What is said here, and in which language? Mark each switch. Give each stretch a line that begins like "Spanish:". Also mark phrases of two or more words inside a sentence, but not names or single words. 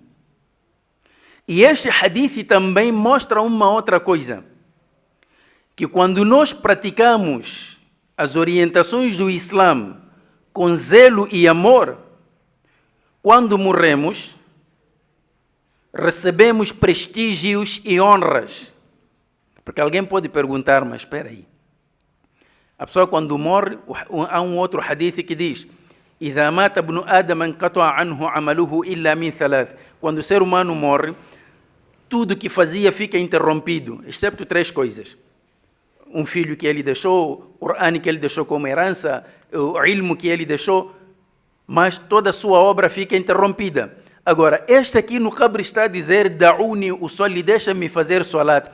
Portuguese: E este hadith também mostra uma outra coisa, que quando nós praticamos as orientações do Islã com zelo e amor, quando morremos, recebemos prestígios e honras. Porque alguém pode perguntar, mas espera aí. A pessoa quando morre, há um outro hadith que diz:
Arabic: إذا مات ابن آدم انقطع عنه عمله إلا من ثلاث.
Portuguese: Quando o ser humano morre, tudo que fazia fica interrompido, exceto 3 coisas. Um filho que ele deixou, o Qur'an que ele deixou como herança, o ilmo que ele deixou, mas toda a sua obra fica interrompida. Agora, este aqui no qabr está a dizer:
Arabic: دعوني أصلي,
Portuguese: deixa-me fazer salat.